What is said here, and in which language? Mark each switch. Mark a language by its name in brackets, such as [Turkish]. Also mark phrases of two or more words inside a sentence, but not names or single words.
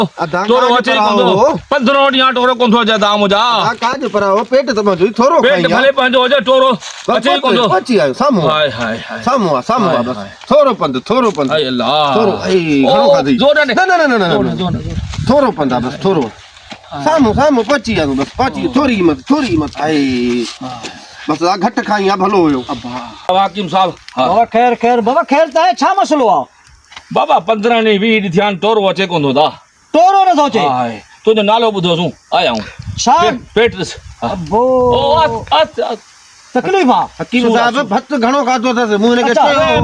[Sindhi] टोरो अचे कोंदो 15 ॾींहं टोरो कोन थो अचे दाम जा काज पर पेट तमा जो थोरो पेट भले पंहिंजो हुजे टोरो अचे कोंदो अची आयो साम्हूं हाय हाय हाय साम्हूं बस थोरो पंध हाय अल्लाह थोरो घणो खाधी जोर ने न थोरो पंध बस थोरो साम्हूं पची आयो बस पची थोरी मत आई बस घट खाई आ भलो हुयो वाकिम साहब बाबा खैर बाबा खैर त है छा मसलो आ बाबा 15 ॾींहं 20 ॾींहं थिया टोरो अचे कोंदो दा टोरो न सोचे हाय तुंहिंजो नालो ॿुधो सूं आया हूं छा पेट ॾिस अबो ओ तकलीफ़ आ हकीम साहब भत घणो खाधो अथसि मूं हिनखे चयो